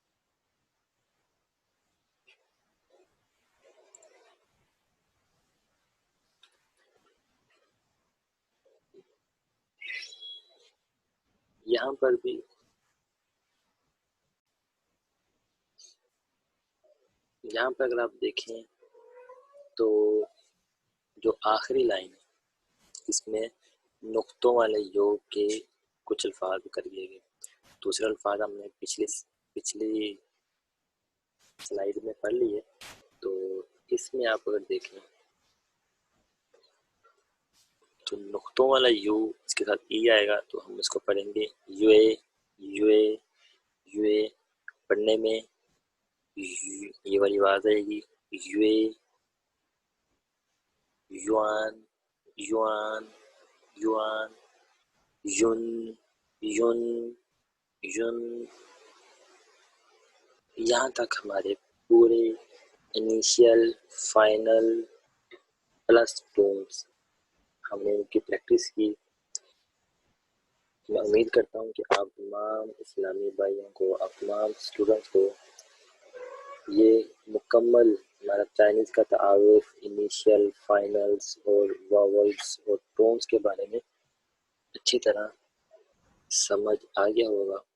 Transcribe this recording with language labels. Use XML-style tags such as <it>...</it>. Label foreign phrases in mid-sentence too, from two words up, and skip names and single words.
<ur>یہاں پر بھی یہاں پر اگر آپ دیکھیں تو جو آخری لائن ہے اس میں نقطوں والے یوگ کے کچھ الفاظ کر دیے گئے۔ دوسرے الفاظ ہم نے پچھلی سلائیڈ میں پڑھ لی ہے، تو اس میں آپ اگر دیکھیں تو نقطوں والا یو اس کے ساتھ ای آئے گا تو ہم اس کو پڑھیں گے یو اے، یو اے، یو اے۔ پڑھنے میں یہ والی آواز آئے گی یو اے،</ur> <zh>یوان، یوان، یوان، یون، یون، یون۔</zh> <ur>یہاں تک ہمارے پورے انیشیل، فائنل پلس ٹونز ہم نے ان کی پریکٹس کی۔ میں امید کرتا ہوں کہ آپ تمام اسلامی بھائیوں کو، آپ تمام اسٹوڈنٹس کو یہ مکمل ہمارا چائنیز کا تعارف، انیشیل، فائنلز اور واولز اور ٹونز کے بارے میں اچھی طرح سمجھ آ گیا ہوگا۔</ur>